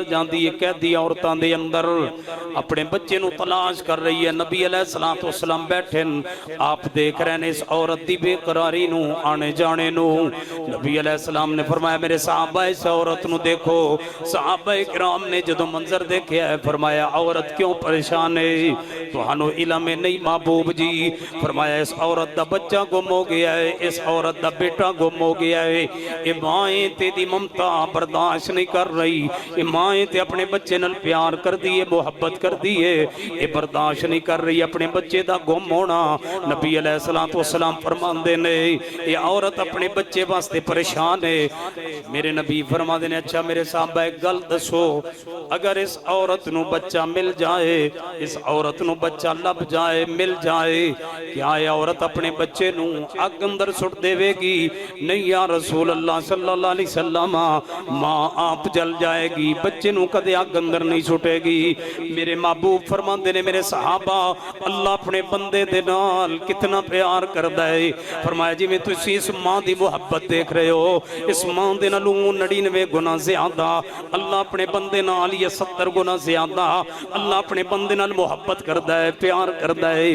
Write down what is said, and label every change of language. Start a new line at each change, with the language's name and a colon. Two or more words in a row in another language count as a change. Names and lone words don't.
Punjabi: جاندی ہے قیدی عورتاں دے اندر اپنے بچے نو تلاش کر رہی ہے نبی
Arabic: علیہ السلام
Punjabi: بیٹھے آپ دیکھ رہے ہیں اس عورت دی بے قراری نو آنے جانے نو نبی
Arabic: علیہ السلام
Punjabi: نے فرمایا میرے صحابہ اس عورت نو دیکھو صحابہ اکرام نے جدو منظر دیکھیا ہے فرمایا عورت کیوں پریشان ہے تو ہنو علم نہیں محبوب جی فرمایا اس عورت دا بچہ گم ہو گیا ہے اس عورت عورت دا بیٹا گم ہو گیا ہے. یہ مائیں تیری ممتا برداشت نہیں کر رہی، یہ مائیں تے اپنے بچے نال پیار کر دی ہے، محبت کر دی ہے، یہ برداشت نہیں کر رہی اپنے بچے دا گم ہونا. नबी
Arabic: عليه الصلاة والسلام
Punjabi: فرماندے نے یہ عورت اپنے بچے واسطے پریشان ہے. میرے نبی فرماندے نے اچھا میرے صحابہ اک گل دسو، اگر اس عورت نوں بچہ مل جائے، اس عورت نوں بچہ لبھ جائے، مل جائے، کیا یہ عورت اپنے بچے نوں اگ اندر سٹ دیوے گی?
Arabic: नहीं يا رسول الله صلى الله عليه وسلم,
Punjabi: ماں آپ جل جائے گی، بچے نوں کدے اگ اندر نہیں سٹے گی. میرے محبوب فرماندے نے میرے صحابہ اللہ اپنے بندے دے نال کنا پیار کردا ہے. فرمایا جویں تسیں اس ماں دی محبت دیکھ رہے ہو، اس ماں دے نالوں 99 گنا زیادہ اللہ اپنے بندے نال یا 70 گنا زیادہ اللہ اپنے بندے نال محبت کردا ہے، پیار کردا ہے.